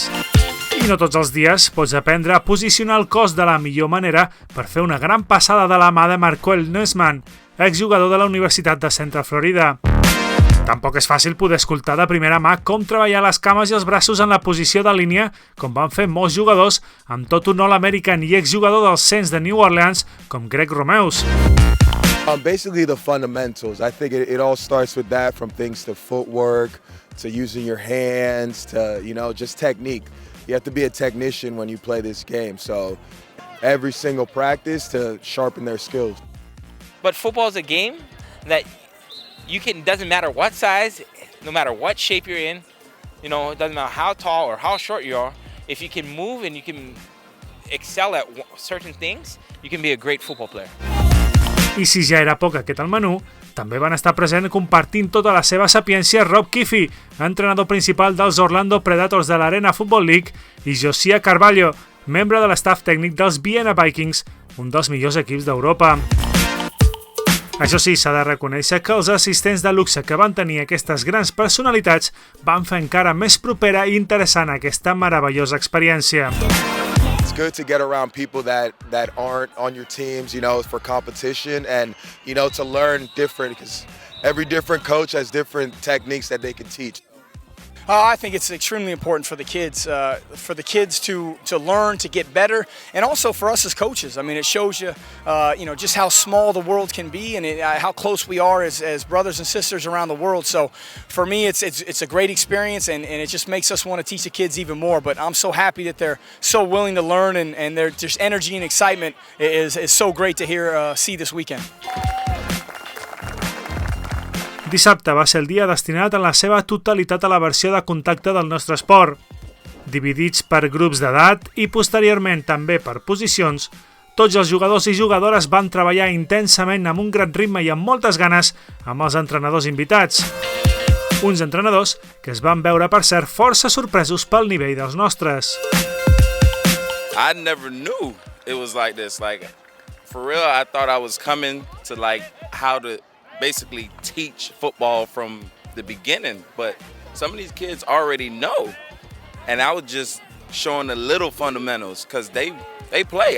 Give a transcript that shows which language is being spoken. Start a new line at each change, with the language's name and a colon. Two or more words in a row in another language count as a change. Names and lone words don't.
Catalan: I no tots els dies pots aprendre a posicionar el cos de la millor manera per fer una gran passada de la mà de Marquel Nussman, exjugador de la Universitat de Central Florida. Tampoc és fàcil poder escoltar de primera mà com treballar les cames i els braços en la posició de línia, com van fer molts jugadors, amb tot un All-American i exjugador dels Saints de New Orleans com Greg Romeus.
English: Basically the fundamentals. I think it all starts with that, from things to footwork, to using your hands, to, just technique. You have to be a technician when you play this game. So every single practice to sharpen their skills. But football is a game that doesn't matter what size, no matter what shape you're in, it doesn't matter how tall or how short you are, if you can move and you can excel at certain things, you can be a great football player.
Catalan: I si ja era poc aquest al menú, també van estar present compartint tota la seva sapiència Rob Kiffy, entrenador principal dels Orlando Predators de l'Arena Football League, i Josiah Carvalho, membre de l'estaf tècnic dels Vienna Vikings, un dels millors equips d'Europa. Això sí, s'ha de reconèixer que els assistents de luxe que van tenir aquestes grans personalitats van fer encara més propera i interessant aquesta meravellosa experiència.
English: It's good to get around people that aren't on your teams, for competition, and, to learn different, because every different coach has different techniques that they can teach. I think it's extremely important for the kids to learn, to get better, and also for us as coaches. I mean, it shows you, just how small the world can be and how close we are as brothers and sisters around the world. So, for me, it's a great experience, and it just makes us want to teach the kids even more. But I'm so happy that they're so willing to learn, and their just energy and excitement is so great to see this weekend.
Catalan: Dissabte va ser el dia destinat en la seva totalitat a la versió de contacte del nostre esport. Dividits per grups d'edat i posteriorment també per posicions, tots els jugadors i jugadores van treballar intensament amb un gran ritme i amb moltes ganes amb els entrenadors invitats. Uns entrenadors que es van veure, per cert, força sorpresos pel nivell dels nostres.
English: I never knew it was like this. For real, I thought I was coming to how to basically teach football from the beginning, but some of these kids already know, and I was just showing the little fundamentals because they play.